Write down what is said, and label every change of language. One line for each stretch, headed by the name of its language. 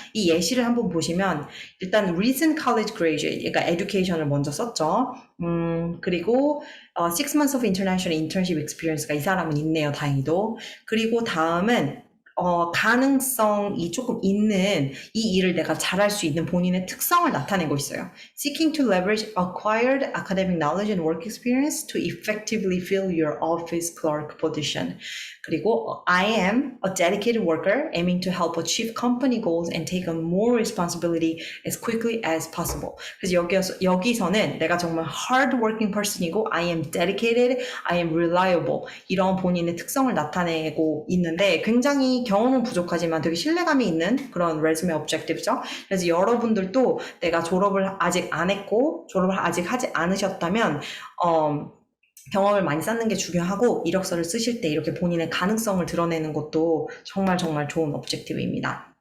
Korean: 이 예시를 한번 보시면 일단 recent college graduate, 그러니까 education을 먼저 썼죠. 그리고
English: 6 months of international internship experience
Korean: 가 이 사람은 있네요, 다행히도. 그리고 다음은 가능성이 조금 있는 이 일을 내가 잘할 수 있는 본인의 특성을 나타내고 있어요.
English: Seeking to leverage acquired academic knowledge and work experience to effectively fill your office clerk position.
Korean: 그리고
English: I am a dedicated worker aiming to help achieve company goals and take on more responsibility as quickly as possible.
Korean: 그래서 여기서는 내가 정말 hard-working person이고
English: I am dedicated, I am reliable
Korean: 이런 본인의 특성을 나타내고 있는데 굉장히 경험은 부족하지만 되게 신뢰감이 있는 그런 레즈메 objective죠. 그래서 여러분들도 내가 졸업을 아직 안 했고 졸업을 아직 하지 않으셨다면 경험을 많이 쌓는 게 중요하고 이력서를 쓰실 때 이렇게 본인의 가능성을 드러내는 것도 정말 정말 좋은 objective입니다.